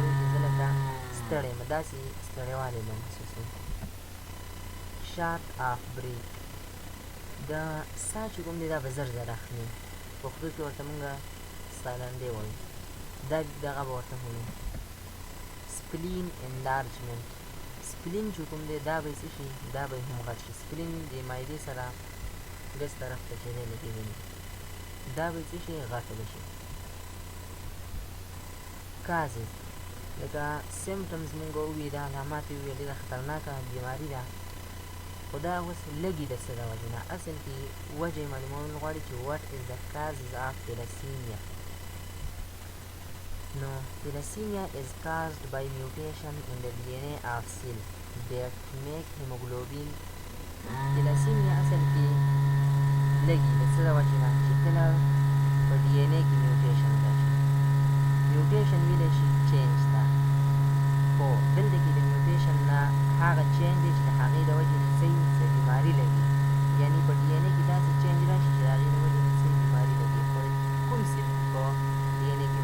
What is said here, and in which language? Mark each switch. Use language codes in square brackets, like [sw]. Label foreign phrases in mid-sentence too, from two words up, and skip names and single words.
[ps] وایي چې زه لکه ستړی یم داسې ستړیوالی به محسوسوي [en] short of break [ps] د ساه چې کوم دی دا به زر زر اخلي پښتو کې ورته مونږ سایلنډی وایو دا دغه به ورته وایو [en] spleen enlargement [ps] سپلین چې کوم دی دا به یې څه شي دا به یې هم غټ شي سپلین د معدې سره ګس طرف ته چې دی لګېدلی دا به یې څه شي غټ به شي کازز لکه سیمټمز مونږ وویل دا علامات یې وویل ډېره خطرناکه بیماري ده خو دا اوس لږي د څه د وجې نه اصل کې وجه یې معلومول غواړي چې [en] what is the causes of thalassemia no thalassemia is caused by mutation in the DNA of cell that make hemoglobin thalassemia [ps] اصل کې لږي د څه د وجې نه چې کله په DNA کې میوټیشن راشي میوټیشن ویلی شي چینج ته خو دلته کې د میوټیشن نه هغه چینج دی چې د هغې د وجې نه څه بیماري لګي یعنې په ډي ان اې کې داسې چینج راشي چې د هغې د وجې نه څه بیماري لګي خو کوم سیل په ډي ان اې کې